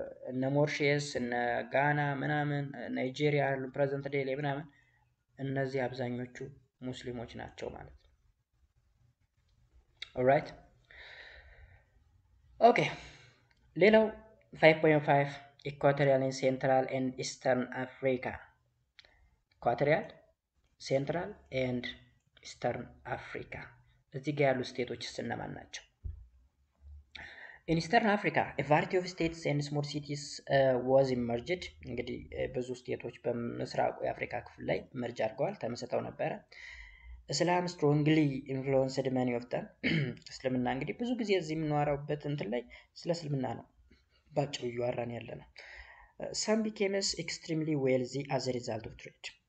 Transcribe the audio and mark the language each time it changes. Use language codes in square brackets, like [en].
[am] እነ ሞሪሸስ፣ እነ ጋና ምናምን፣ ናይጄሪያ አሉ ፕሬዘንት ዴይ ላይ ምናምን እነዚህ አብዛኞቹ ሙስሊሞች ናቸው ማለት ነው። ኦልራይት ኦኬ ሌላው 5.5 ኢኳቶሪያል ኤንድ ሴንትራል ኤንድ ኢስተርን አፍሪካ። ኢኳቶሪያል፣ ሴንትራል ኤንድ ኢስተርን አፍሪካ እዚህ ጋር ያሉ ስቴቶች እነማን ናቸው? [en] In Eastern Africa, a variety of states and small cities was emerged. [am] እንግዲህ ብዙ ስቴቶች በምስራቁ የአፍሪካ ክፍል ላይ መርጅ አድርገዋል፣ ተመስርተው ነበረ። እስላም [en] strongly influenced many of them. [am] እስልምና እንግዲህ ብዙ ጊዜ እዚህ የምንዋራበት እንትን ላይ ስለ እስልምና ነው ባጭሩ እያወራን ያለ ነው። [en] Some became extremely wealthy as a result of trade.